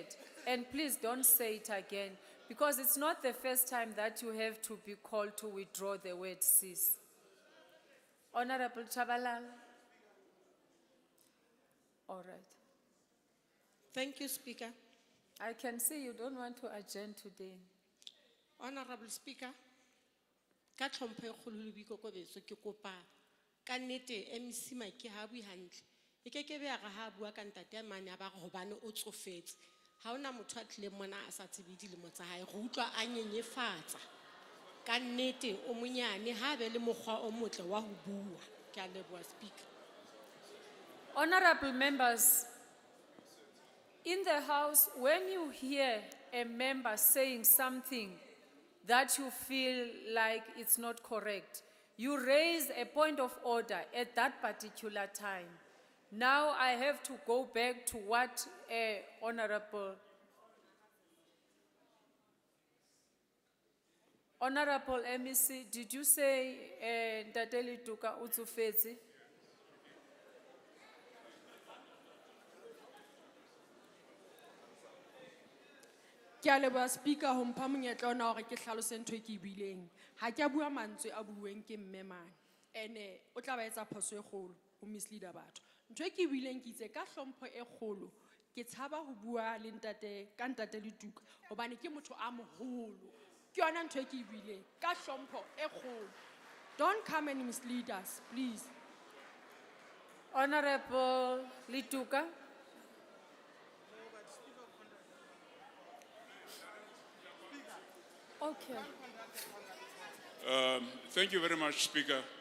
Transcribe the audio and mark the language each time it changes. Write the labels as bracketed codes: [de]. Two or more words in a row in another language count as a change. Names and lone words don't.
[en] And please don't say it again because it's not the first time that you have to be called to withdraw the word sis. Honorable Chabalala. All right. Thank you, Speaker. I can see you don't want to adjourn today. Honorable Speaker, [st] ka tlhompho e kgolo le boikokobetso ke kopa ka nnete MC Mike ha bui hantle e ke be a ha bua ka ntate mane a ba re hobane o tsofetse ha ona motho a tlile mona a sa tsebe dilemo tsa hae re utlwa a nyenyefatsa ka nnete o monyane ha be le mokgwa o motle wa ho bua ke a leboha speaker. [en] Honorable members, in the House, when you hear a member saying something that you feel like it's not correct, you raise a point of order at that particular time. Now I have to go back to what Honorable MEC, did you say [st] Ntateli Tuka Utsufezi? Ke a leboha speaker ho mpha monyetla ona hore ke hlalose ntho e ke e buileng. Ha ke a bua mantswe a buuweng ke mme mane. Ene o tla ba etsa phoso e kgolo ho misleader batho. Ntho e ke e buileng ke itse ka hlompho e kgolo ke tshaba ho bua le ntate ka ntate le tuka hobane ke motho a moholo. Ke yona ntho e ke e buileng ka hlompho e kgolo. [en] Don't come and mislead us, please. Honorable Lituka. Okay. Thank you very much, Speaker.